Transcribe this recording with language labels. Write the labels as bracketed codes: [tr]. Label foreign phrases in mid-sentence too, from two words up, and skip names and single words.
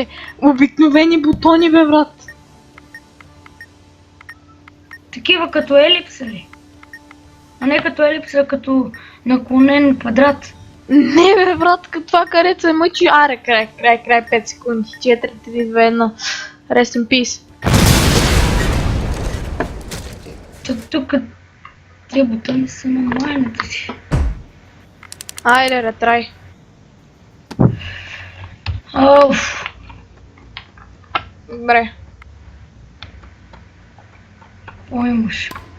[bg] Обикновени бутони, бе, брат. Такива като елипса ли? А не като елипса, като наклонен квадрат. Не, бе, брат, като това карет се мъчи. Край, 5 секунди. 4, 3, 2, 1. [en] Rest in peace. [bg] Тук тия бутони са на майната си. Айде, ретрай. Оф. Добре. Какво имаш?